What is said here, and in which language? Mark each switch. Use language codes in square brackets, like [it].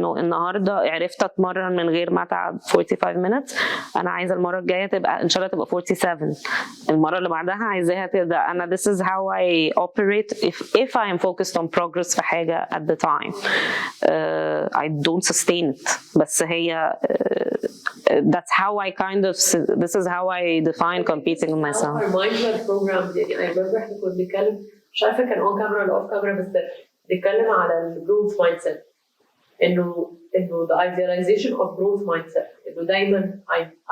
[ar] انه النهارده عرفت اتمرن من غير ما اتعب [en] 45 minutes [ar] انا عايزه المره الجايه تبقى ان شاء الله تبقى 47 المره اللي بعدها عايزاها تبدا انا [en] this is how I operate if I am focused on progress [ar] في حاجه [en] at the time. I don't sustain it [ar] بس هي [en] that's how I kind of this is how I define competing with myself. Our mindset program [ar] يعني [en] I remember [ar] احنا كنا بنتكلم مش عارفه كان [en] on camera [ar] ولا [en] off camera [ar] بس بنتكلم على الجروث مايند سيت انه [en] the idealization of growth mindset [ar] انه دايما I